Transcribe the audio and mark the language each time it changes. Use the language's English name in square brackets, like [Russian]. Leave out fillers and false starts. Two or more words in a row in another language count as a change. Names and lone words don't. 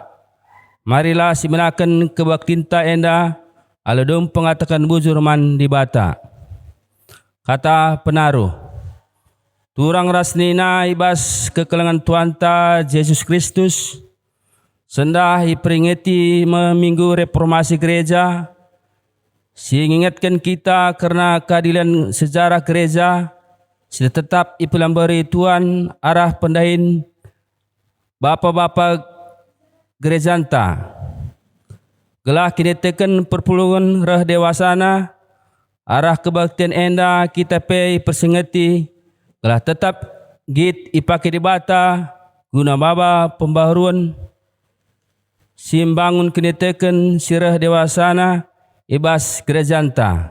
[Batak Karo] Marilah simenakan kebaktin ta enda, aladum pengatakan bujur man di bata. Kata penaruh, turang rasnina ibas kekelangan Tuhan ta Yesus Kristus, [Indonesian] sendah diperingati meminggu reformasi gereja, mengingatkan kita karena keadilan sejarah gereja, [Batak Karo] sudah tetap ipelambari Tuhan arah pendahin bapa-bapa gerejanta. Gelah kini teken perpulungan reh dewasana, arah kebaktian enda kita pei persengeti, gelah tetap git ipake di bata, guna baba pembaharuan, simbangun kini teken sireh dewasana, ibas gerejanta.